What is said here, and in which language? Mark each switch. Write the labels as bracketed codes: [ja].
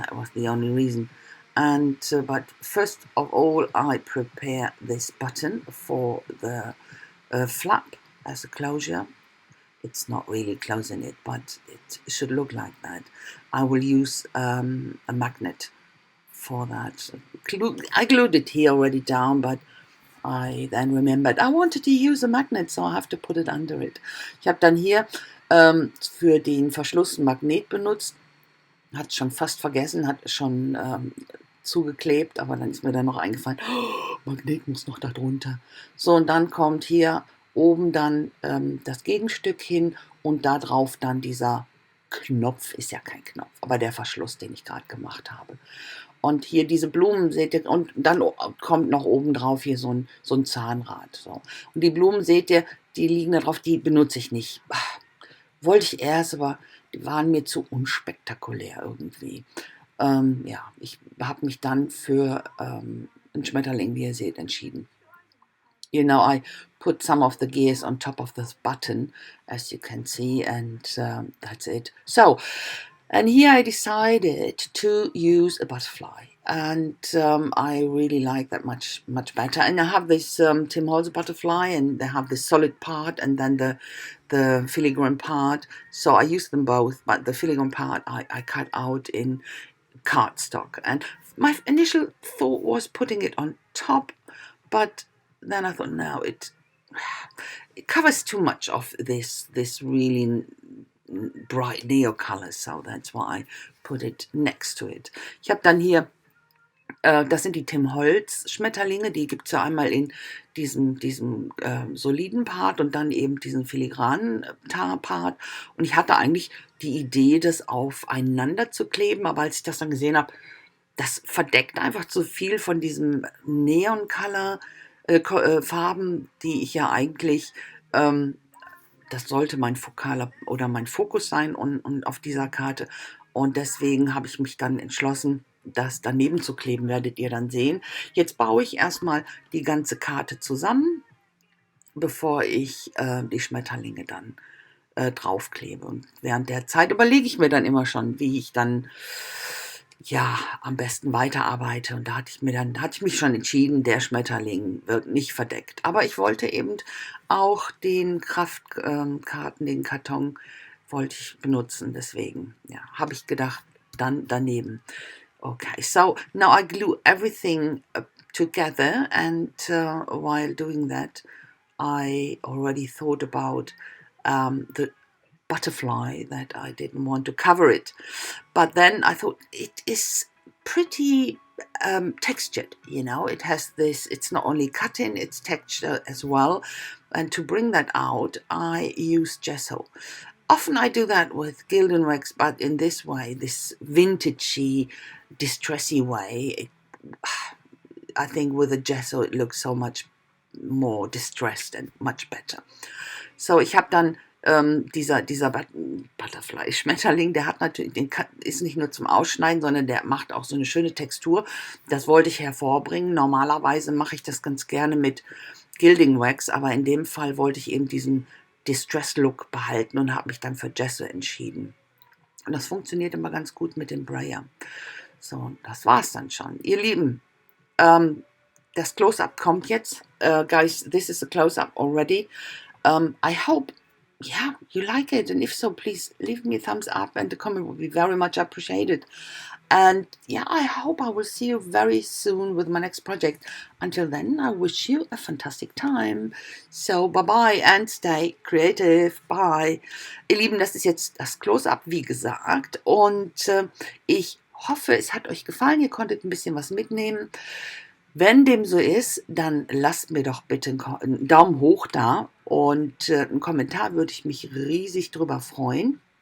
[en] That was the only reason. And but first of all, I prepare this button for the flap as a closure. It's not really closing it, but it should look like that. I will use a magnet for that. I glued it here already down, but I then remembered, I wanted to use a magnet, so I have to put it under it. [de] Ich habe dann hier für den Verschluss ein Magnet benutzt. Hat schon fast vergessen, hat schon zugeklebt, aber dann ist mir dann noch eingefallen, oh, Magnet muss noch da drunter. So, und dann kommt hier oben dann das Gegenstück hin und da drauf dann dieser Knopf, ist ja kein Knopf, aber der Verschluss, den ich gerade gemacht habe. Und hier diese Blumen seht ihr, und dann kommt noch oben drauf hier so ein Zahnrad. So. Und die Blumen seht ihr, die liegen da drauf, die benutze ich nicht. Wollte ich erst, aber die waren mir zu unspektakulär irgendwie. Ja, ich habe mich dann für einen Schmetterling, wie ihr seht, entschieden. [en] You know, I put some of the gears on top of this button, as you can see, and that's it. So, and here I decided to use a butterfly, and I really like that much better. And I have this Tim Holtz butterfly, and they have the solid part and then the filigrane part. So I use them both, but the filigrane part I cut out in cardstock. And my initial thought was putting it on top, but then I thought, no, it covers too much of this really bright neo color, so that's why I put it next to it. [de] Ich habe dann hier, das sind die Tim Holtz Schmetterlinge, die gibt es ja einmal in diesem soliden Part und dann eben diesen filigranen Part. Und ich hatte eigentlich die Idee, das aufeinander zu kleben, aber als ich das dann gesehen habe, das verdeckt einfach zu viel von diesem Neon-Color Farben, die ich ja eigentlich, das sollte mein fokaler oder mein Fokus sein und auf dieser Karte. Und deswegen habe ich mich dann entschlossen, das daneben zu kleben, werdet ihr dann sehen. Jetzt baue ich erstmal die ganze Karte zusammen, bevor ich die Schmetterlinge dann draufklebe. Und während der Zeit überlege ich mir dann immer schon, wie ich dann ja am besten weiterarbeite. Und da hatte ich mich schon entschieden, der Schmetterling wird nicht verdeckt. Aber ich wollte eben auch den Kraftkarten, den Karton wollte ich benutzen. Deswegen ja, habe ich gedacht, dann daneben. [en] Okay, so now I glue everything together, and while doing that, I already thought about the butterfly, that I didn't want to cover it. But then I thought it is pretty textured, you know. It has this, it's not only cut-in, it's texture as well. And to bring that out, I use gesso. Often I do that with Gildan wax, but in this way, this vintagey, distressy way, I think with a gesso it looks so much more distressed and much better. [de] So ich habe dann dieser Butterfly Schmetterling, der hat natürlich, ist nicht nur zum Ausschneiden, sondern der macht auch so eine schöne Textur. Das wollte ich hervorbringen. Normalerweise mache ich das ganz gerne mit Gilding Wax, aber in dem Fall wollte ich eben diesen Distress-Look behalten und habe mich dann für Gesso entschieden. Und das funktioniert immer ganz gut mit dem Brayer. So, das war's dann schon. Ihr Lieben, das Close-Up kommt jetzt. [en] Guys, this is a close-up already. I hope, yeah, you like it. And if so, please leave me a thumbs up and a comment would be very much appreciated. And yeah, I hope I will see you very soon with my next project. Until then, I wish you a fantastic time. So, bye-bye and stay creative. Bye. [de] Ihr Lieben, das ist jetzt das Close-Up, wie gesagt. Und ich hoffe, es hat euch gefallen. Ihr konntet ein bisschen was mitnehmen. Wenn dem so ist, dann lasst mir doch bitte einen Daumen hoch da. Und einen Kommentar würde ich mich riesig drüber freuen.